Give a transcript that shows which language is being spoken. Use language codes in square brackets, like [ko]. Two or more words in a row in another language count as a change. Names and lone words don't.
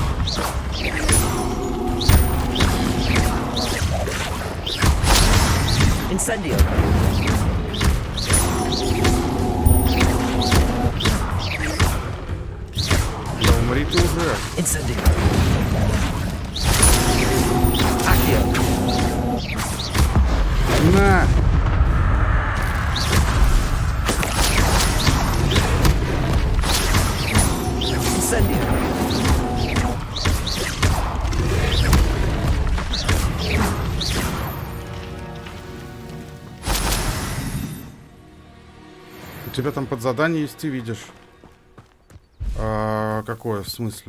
[ru] Incendio. Да умри ты уже. Incendio. Accio. На! Incendio. У тебя там под задание есть, ты видишь. Какое? В смысле?